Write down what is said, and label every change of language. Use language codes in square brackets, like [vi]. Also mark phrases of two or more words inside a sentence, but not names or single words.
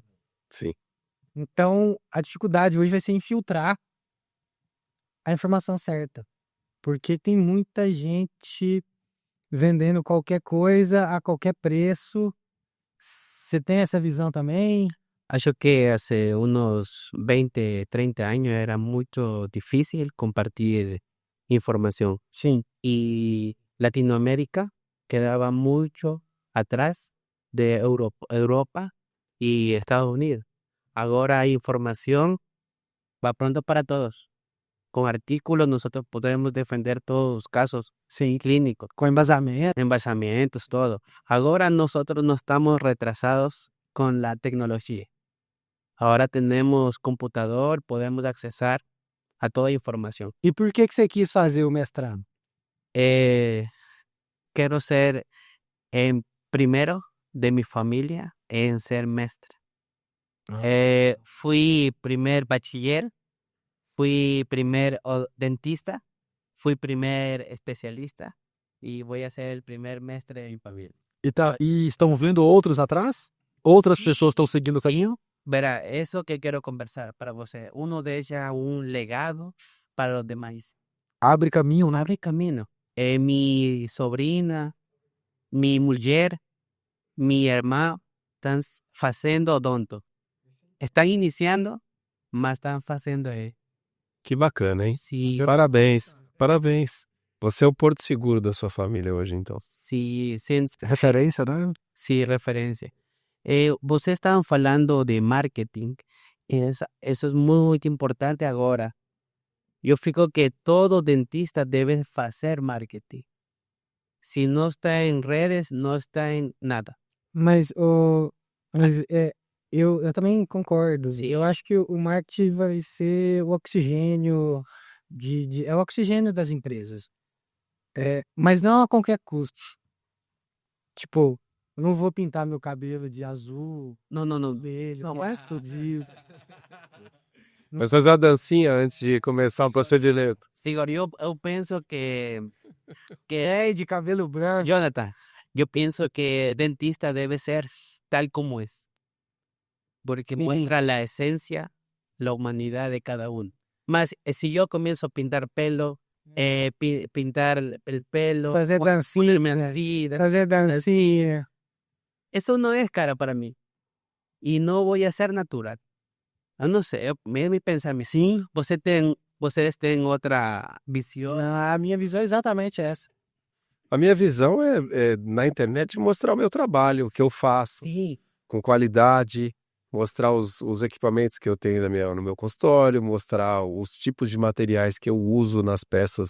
[pt] Sim. Então, a dificuldade hoje vai ser infiltrar a informação certa. Porque tem muita gente vendendo qualquer coisa a qualquer preço. Você tem essa visão também? [es] Acho que hace unos 20, 30 años era mucho difícil compartir información [pt] Sim. [es] y Latinoamérica quedaba mucho atrás de Europa y Estados Unidos. Ahora hay información, va pronto para todos. Con artículos nosotros podemos defender todos los casos [pt] Sim. [es] clínicos, [pt] Com embasamento. [es] embasamientos, todo. Ahora nosotros no estamos retrasados con la tecnología. Ahora tenemos computador, podemos accesar a toda información. [pt] E por que você quis fazer o mestrado? [es] Quiero ser primero de mi familia en ser maestra. Fui primer bachiller, fui primer dentista, fui primer especialista y voy a ser el primer maestre de mi familia. [pt] E estão vendo outros atrás? Outras pessoas estão seguindo essa linha? [es] Verá, eso que quiero conversar para você. Uno deja un legado para los demás. [pt] Abre caminho, né? [es] Abre camino. Mi sobrina, mi mujer, mi hermano están haciendo odonto. Están iniciando, mas están haciendo [pt] Que bacana, hein? [es] Sí, [pt] Parabéns, parabéns. Você é o porto seguro da sua família hoje, então. [es] sí, sin, [pt] Referência, né? [es] sí, referencia. [pt] Vocês estavam falando de marketing. [es] Eso es muy importante agora. [pt] Eu fico que [es] todo dentista debe hacer marketing. [pt] Se não está em redes, não está em nada. Mas, eu também concordo. Sim. Eu acho que o marketing vai ser o oxigênio é o oxigênio das empresas. Mas não a qualquer custo. Tipo, eu não vou pintar meu cabelo de azul, Não. vermelho, Não, começa o dia. Mas fazer uma dancinha antes de começar o procedimento. Igor, eu penso que Ei, de cabelo branco. [es] Jonathan, yo pienso que dentista debe ser tal como es, porque muestra la esencia, la humanidad de cada uno. Más si yo comienzo a pintar pelo, pintar el pelo, [pt] Fazer dancinha. [es] ponerme así, [pt] Fazer dancinha. [es] eso no es cara para mí. Y no voy a ser natural. [pt] Eu não sei, é me pensamento. Sim. Vocês têm outra visão? A minha visão é exatamente essa. A minha visão é na internet mostrar o meu trabalho, o que eu faço, Sim. com qualidade, mostrar os equipamentos que eu tenho no meu consultório, mostrar os tipos de materiais que eu uso nas peças